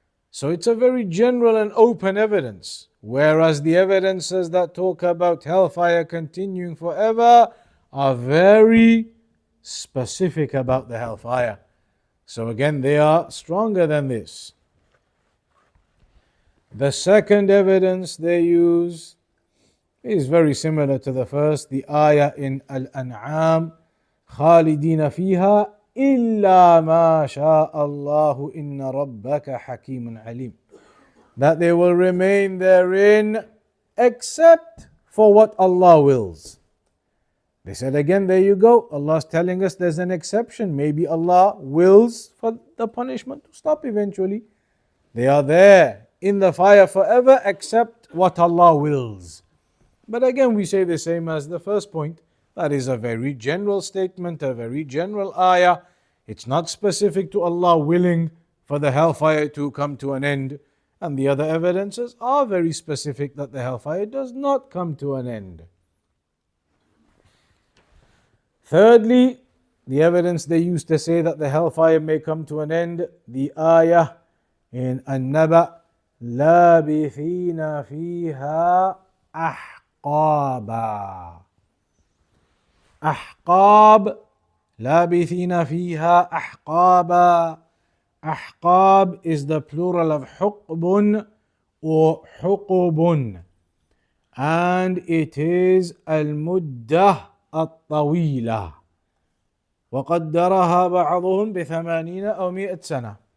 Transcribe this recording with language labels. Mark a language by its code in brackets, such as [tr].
[en] So it's a very general and open evidence. Whereas the evidences that talk about hellfire continuing forever are very specific about the hellfire. So again, they are stronger than this. The second evidence they use is very similar to the first. The ayah in Al-An'am, [ar] خالدين فيها إلا ما شاء الله إن ربك حكيم عليم. [en] That they will remain therein except for what Allah wills. They said again, there you go. Allah's telling us there's an exception. Maybe Allah wills for the punishment to stop eventually. They are there in the fire forever except what Allah wills. But again, we say the same as the first point. That is a very general statement, a very general ayah. It's not specific to Allah willing for the hellfire to come to an end. And the other evidences are very specific that the hellfire does not come to an end. Thirdly, the evidence they used to say that the hellfire may come to an end, the ayah in An-Naba, [ar] لَابِثِينَ فِيهَا أَحْقَابًا. أحقاب لابثين فيها أحقابا. [en] Ahqab is the plural of حقب or حقب, and it is [ar] المدة الطويلة وقدرها بعضهم ب80 أو 100 سنة.